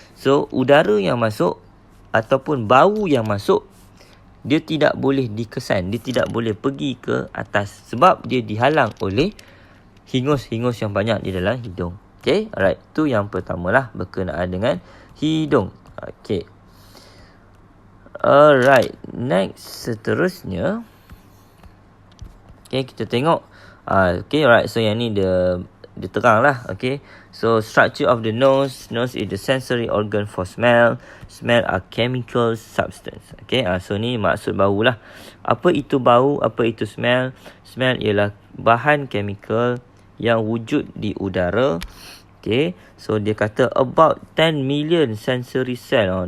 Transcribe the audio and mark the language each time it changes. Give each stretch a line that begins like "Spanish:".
Malay: So udara yang masuk ataupun bau yang masuk dia tidak boleh dikesan, dia tidak boleh pergi ke atas sebab dia dihalang oleh hingus-hingus yang banyak di dalam hidung. Okay, alright. Tu yang pertama lah berkenaan dengan hidung. Okay. Alright. Next, seterusnya. Okay, kita tengok. Okay, alright. So yang ni dia terang lah. Okay.
English: So structure of the nose. Nose is the sensory organ for smell. Smell are chemical substance.
Malay: Okay. So ni maksud bau lah. Apa itu bau? Apa itu smell? Smell ialah bahan chemical yang wujud di udara. Okay. So dia kata
English: about 10 million sensory cell.